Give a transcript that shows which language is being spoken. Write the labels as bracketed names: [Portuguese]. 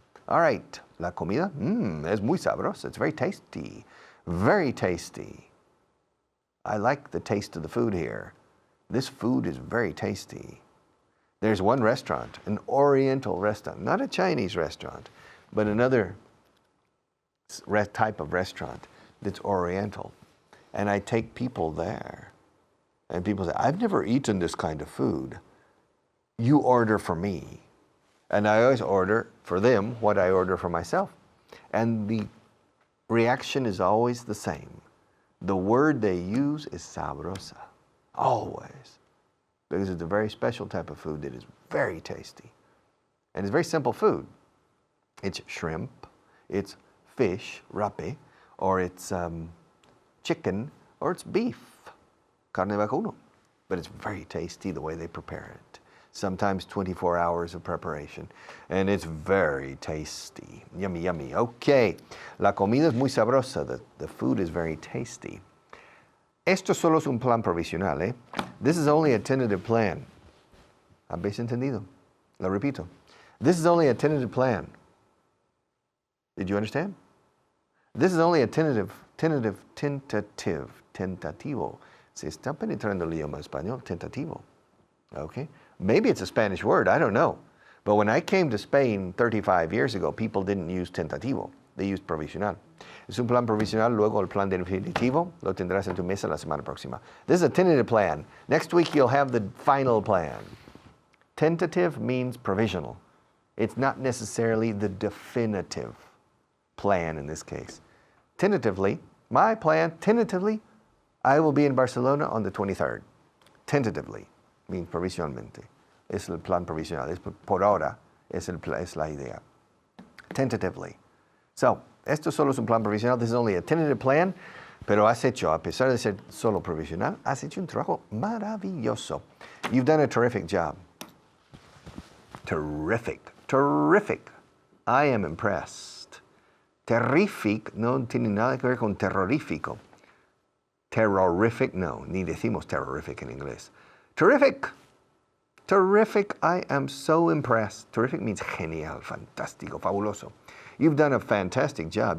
[English] All right, [Spanish] la comida, es muy sabrosa. [English] It's very tasty, very tasty. I like the taste of the food here. This food is very tasty. There's one restaurant, an Oriental restaurant, not a Chinese restaurant, but another type of restaurant that's Oriental. And I take people there. And people say, I've never eaten this kind of food. You order for me. And I always order for them what I order for myself. And the reaction is always the same. The word they use is sabrosa, always. Because it's a very special type of food that is very tasty. And it's very simple food. It's shrimp, it's fish, rape, or it's chicken, or it's beef, [Spanish] carne vacuno. [English] But it's very tasty the way they prepare it. Sometimes 24 hours of preparation. And it's very tasty. Yummy, yummy. Okay. [Spanish] La comida es muy sabrosa. [English] The food is very tasty. [Spanish] Esto solo es un plan provisional, ¿eh? [English] This is only a tentative plan. [Spanish] ¿Habéis entendido? Lo repito. [English] This is only a tentative plan. Did you understand? This is only a tentativo. [Spanish] Se está penetrando el idioma español, tentativo. [English] Okay? Maybe it's a Spanish word, I don't know. But when I came to Spain 35 years ago, people didn't use tentativo, they used provisional. [Spanish] Es un plan provisional, luego el plan definitivo lo tendrás en tu mesa la semana próxima. [English] This is a tentative plan. Next week you'll have the final plan. Tentative means provisional. It's not necessarily the definitive plan in this case. Tentatively, my plan, tentatively, I will be in Barcelona on the 23rd. Tentatively. Means provisionalmente. [Spanish] Es el plan provisional. Es por ahora es la idea. [English] Tentatively. So, [Spanish] esto solo es un plan provisional. [English] This is only a tentative plan. [Spanish] Pero has hecho, a pesar de ser solo provisional, has hecho un trabajo maravilloso. [English] You've done a terrific job. Terrific. I am impressed. [Spanish] Terrific no tiene nada que ver con terrorífico. Terrorific, no. Ni decimos terrorific en inglés. [English] Terrific, I am so impressed. Terrific means [Spanish] genial, fantástico, fabuloso. [English] You've done a fantastic job.